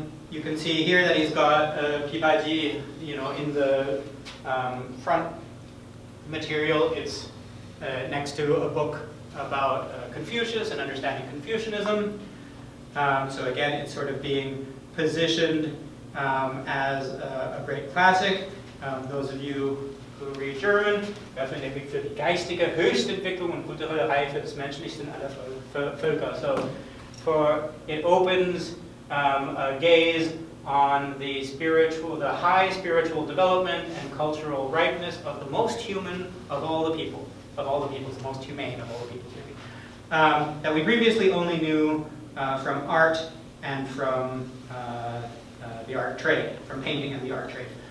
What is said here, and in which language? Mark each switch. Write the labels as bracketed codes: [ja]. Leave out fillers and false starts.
[en] You can see here that he's got Pibaji, you know, in the front material. It's next to a book about Confucius and understanding Confucianism. So again, it's sort of being positioned as a great classic. Those of you who read German, [de] öffnen den Weg für die geistige Höchstentwicklung und kulturelle Reife des Menschlichsten aller Völker. [en] So it opens a gaze on the high spiritual development and cultural ripeness of the most human of all the people. Of all the peoples, the most humane of all the peoples, maybe. That we previously only knew from art and from the art trade, from painting and the art trade.